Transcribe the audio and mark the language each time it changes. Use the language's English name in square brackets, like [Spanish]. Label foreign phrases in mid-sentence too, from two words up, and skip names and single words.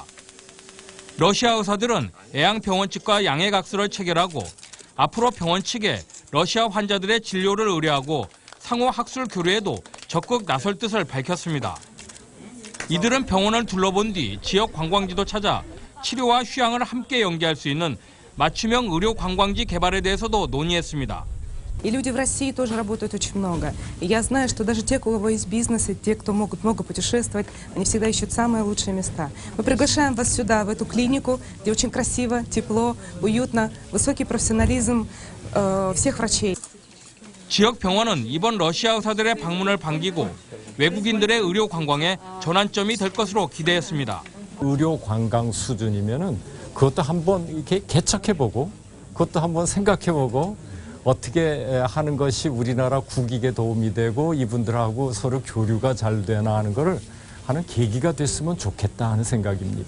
[Korean] 러시아 의사들은 애양병원 측과 양해각서를 체결하고 앞으로 병원 측에 러시아 환자들의 진료를 의뢰하고 상호 학술 교류에도 적극 나설 뜻을 밝혔습니다. 이들은 병원을 둘러본 뒤 지역 관광지도 찾아 치료와 휴양을 함께 연계할 수 있는 맞춤형 의료 관광지 개발에 대해서도 논의했습니다. [Russian] И люди в России тоже работают очень много. И я знаю, что даже те, у кого есть бизнес, и те, кто могут много путешествовать, они всегда ищут самые лучшие места. Мы приглашаем вас сюда, в эту клинику, где очень красиво, тепло, уютно, высокий профессионализм всех врачей. [Korean] 지역 병원은 이번 러시아 의사들의 방문을 반기고 외국인들의 의료 관광에 전환점이 될 것으로 기대했습니다. 의료 관광 수준이면은 그것도 한번 이렇게 개척해보고, 그것도 한번 생각해보고. 어떻게 하는 것이 우리나라 국익에 도움이 되고 이분들하고 서로 교류가 잘 되나 하는 것을 하는 계기가 됐으면 좋겠다 하는 생각입니다.